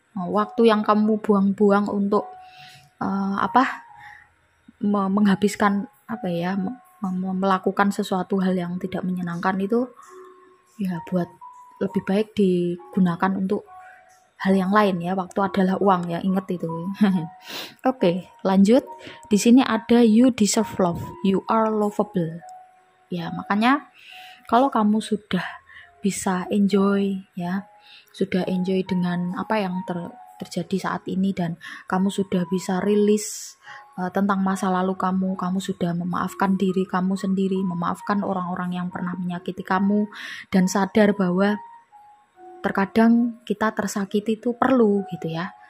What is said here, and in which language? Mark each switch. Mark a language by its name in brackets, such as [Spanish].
[Indonesian] Waktu yang kamu buang-buang untuk menghabiskan melakukan sesuatu hal yang tidak menyenangkan itu ya, buat lebih baik digunakan untuk hal yang lain ya. Waktu adalah uang ya, ingat itu. Oke, lanjut. Di sini ada [English] you deserve love, you are lovable. [Indonesian] Ya, makanya kalau kamu sudah bisa enjoy ya, sudah enjoy dengan apa yang terjadi saat ini, dan kamu sudah bisa rilis tentang masa lalu kamu sudah memaafkan diri kamu sendiri, memaafkan orang-orang yang pernah menyakiti kamu, dan sadar bahwa terkadang kita tersakiti itu perlu gitu ya.